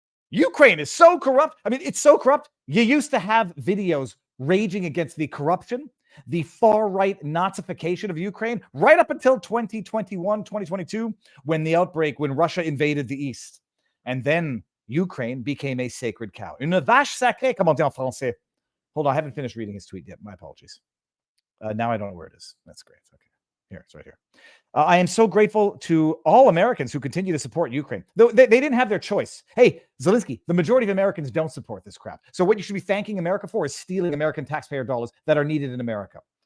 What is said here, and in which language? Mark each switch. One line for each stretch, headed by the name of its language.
English: Ukraine is so corrupt. I mean, it's so corrupt. You used to have videos raging against the corruption, the far-right Nazification of Ukraine, right up until 2021, 2022, when Russia invaded the East. And then Ukraine became a sacred cow.
French: Une vache sacrée, comme on dit en français.
English: Hold on, I haven't finished reading his tweet yet. My apologies. Now I don't know where it is. That's great. Okay. Here, it's right here. I am so grateful to all Americans who continue to support Ukraine. They didn't have their choice. Hey, Zelensky, the majority of Americans don't support this crap. So what you should be thanking America for is stealing American taxpayer dollars that are needed in America.